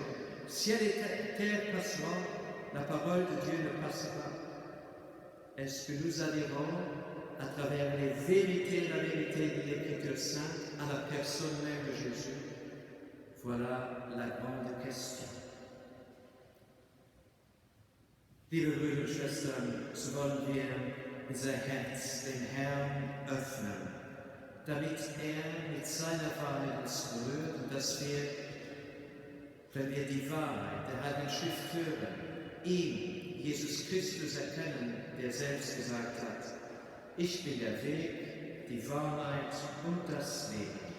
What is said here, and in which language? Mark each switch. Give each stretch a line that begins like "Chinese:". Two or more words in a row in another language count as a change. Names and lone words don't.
French: Ciel et terre passeront, la parole de Dieu ne passera pas. Est-ce que nous adhérons à travers les vérités, la vérité de l'Écriture sainte, à la personne même de Jésus? Voilà la grande question.
German: Liebe Brüder und Schwestern, so wollen wir unser Herz dem Herrn öffnen, damit mit seiner Wahrheit uns berührt und dass wir, wenn wir die Wahrheit der Heiligen Schrift hören, ihn, Jesus Christus, erkennen, der selbst gesagt hat, ich bin der Weg, die Wahrheit und das Leben.